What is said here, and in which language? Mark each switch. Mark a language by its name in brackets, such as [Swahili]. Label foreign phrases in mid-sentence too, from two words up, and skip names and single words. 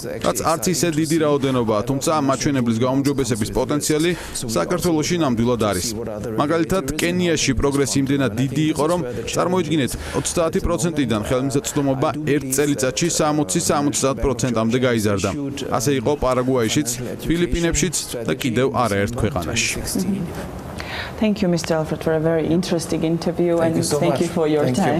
[Georgian] რაც არც ისე დიდი რაოდენობაა, თუმცა ამ მაჩვენებლის გაუმჯობესების პოტენციალი საქართველოში ნამდვილად არის. მაგალითად, კენიაში პროგრესი იმდენად დიდი იყო, რომ წარმოიდგინეთ, 30%-დან ხელმისაწვდომობა ერთ წელიწადში 60-70%-მდე გაიზარდა. ასე იყო პარაგვაიშიც, ფილიპინებშიც და კიდევ არაერთ ქვეყანაში. [English] Thank you, Mr. Alfred, for a very interesting interview and thank you for your time.